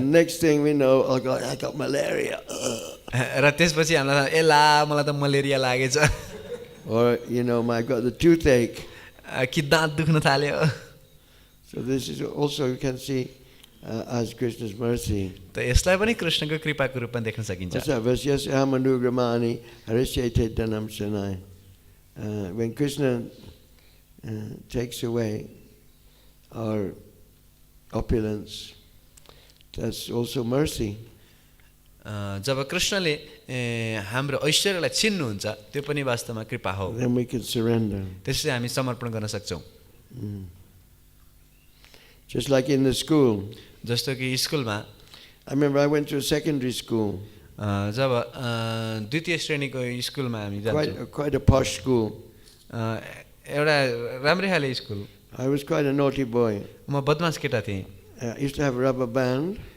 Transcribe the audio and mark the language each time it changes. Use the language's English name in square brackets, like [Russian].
[English] Next thing we know, oh God, I got malaria. [Nepali] र त्यसपछि हामीलाई एला मलाई त मलेरिया लागेछ. [English] Or I got the toothache. [Nepali] कि दाँत दुख्न थाल्यो. [English] So this is also you can see as Krishna's mercy. [Nepali] त यसलाई पनि कृष्णको कृपाको रूपमा देख्न सकिन्छ. [Sanskrit] Vasyasya manugramani harisyate dhanam sanai. [English] When Krishna takes away our opulence, that's also mercy. [Nepali] जब कृष्णले हाम्रो ऐश्वर्यलाई छिन्नुहुन्छ त्यो पनि वास्तवमा कृपा हो. [English] Then we can surrender. [Nepali] त्यसै हामी समर्पण गर्न सक्छौं. [English] Just like in the school. [Nepali] जस्तो कि स्कुलमा [English] I remember I went to a secondary school. [Nepali] जब द्वितीय श्रेणीको स्कुलमा हामी जान्छौं. [English] Quite a posh school. [Nepali] एउटा राम्रै खाले school. [English] I was quite a naughty boy. [Nepali] म बदमाश केटा थिएँ. [English] I used to have a rubber band.